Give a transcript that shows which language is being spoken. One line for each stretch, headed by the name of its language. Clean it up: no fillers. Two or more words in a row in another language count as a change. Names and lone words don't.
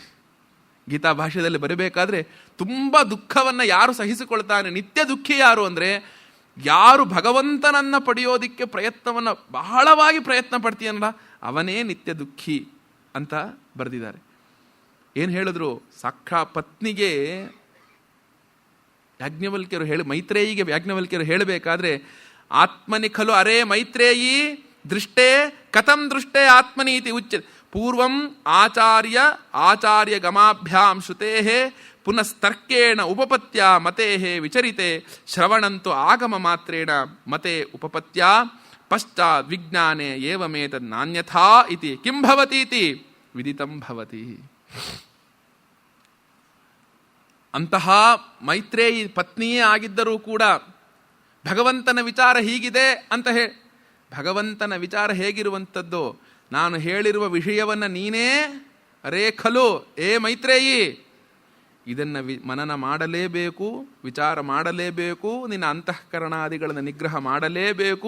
Kannada: ಗೀತಾ ಭಾಷ್ಯದಲ್ಲಿ ಬರೀಬೇಕಾದ್ರೆ ತುಂಬ ದುಃಖವನ್ನು ಯಾರು ಸಹಿಸಿಕೊಳ್ತಾನೆ, ನಿತ್ಯ ದುಃಖಿ ಯಾರು ಅಂದರೆ ಯಾರು ಭಗವಂತನನ್ನು ಪಡೆಯೋದಿಕ್ಕೆ ಪ್ರಯತ್ನವನ್ನು ಬಹಳವಾಗಿ ಪ್ರಯತ್ನ ಪಡ್ತೀಯಲ್ಲ ಅವನೇ ನಿತ್ಯ ದುಃಖಿ ಅಂತ ಬರೆದಿದ್ದಾರೆ. ಏನು ಹೇಳಿದ್ರು? ಸಾಕ್ಷಾ ಪತ್ನಿಗೆ ಮೈತ್ರೇಯಿಗೆ ಯಾಜ್ಞವಲ್ಕ್ಯರು ಹೇಳಬೇಕಾದ್ರೆ
Sanskrit: ಆತ್ಮನಿ ಖಲು ಅರೇ ಮೈತ್ರೇಯಿ ದೃಷ್ಟೇ ಕಥಂ ದೃಷ್ಟೇ ಆತ್ಮನೀತಿ ಉಚ್ಚ. ಪೂರ್ವಂ ಆಚಾರ್ಯ ಗಮಾಭ್ಯಾಂ ಶ್ರುತೇಃ ಪುನಸ್ತರ್ಕೇಣ ಉಪಪತ್ಯ ಮತೇಃ ವಿಚರಿತೆ ಶ್ರವಣಂತು ಆಗಮ ಮಾತ್ರೇಣ ಮತೆ ಉಪಪತ್ಯ ಪಶ್ಚಾತ್ ವಿಜ್ಞಾನೆ ಏವಮೇತದ್ ನಾನ್ಯಥಾ ಇತಿ ಕಿಂ ಭವತೀತಿ ವಿದಿತಂ ಭವತಿ.
Kannada: ಅಂತಹ ಮೈತ್ರೇಯಿ ಪತ್ನಿಯೇ ಆಗಿದ್ದರೂ ಕೂಡ ಭಗವಂತನ ವಿಚಾರ ಹೀಗಿದೆ ಅಂತ ಭಗವಂತನ ವಿಚಾರ ಹೇಗಿರುವಂಥದ್ದು, ನಾನು ಹೇಳಿರುವ ವಿಷಯವನ್ನು ನೀನೇ ಅರೇ ಖಲು ಏ ಮೈತ್ರೇಯಿ ಇದನ್ನು ಮನನ ಮಾಡಲೇಬೇಕು, ವಿಚಾರ ಮಾಡಲೇಬೇಕು, ನಿನ್ನ ಅಂತಃಕರಣಾದಿಗಳನ್ನು ನಿಗ್ರಹ ಮಾಡಲೇಬೇಕು.